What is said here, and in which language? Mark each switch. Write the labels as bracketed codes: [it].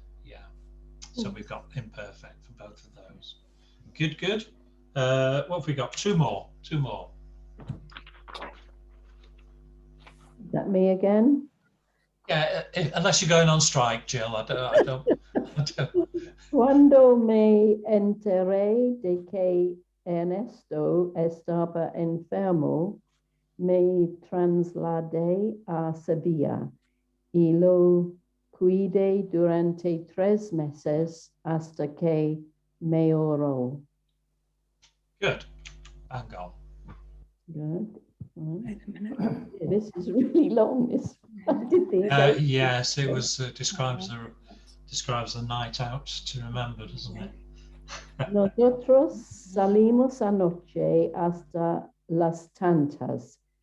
[en] Yeah, so we've got imperfect for both of those. Good, good. What have we got? Two more. Is that me again? Yeah, unless you're going on strike, Jill. I don't. [es] Cuando me enteré de que Ernesto estaba enfermo, me trasladé a Sevilla y lo cuidé durante 3 meses hasta que mejoró. [en] Good. Bang on. Good. Wait a minute. Yeah, this is really long. I did these. Yes, it was describes a night out to remember, doesn't it? [es] Nosotros salimos anoche hasta las tantas.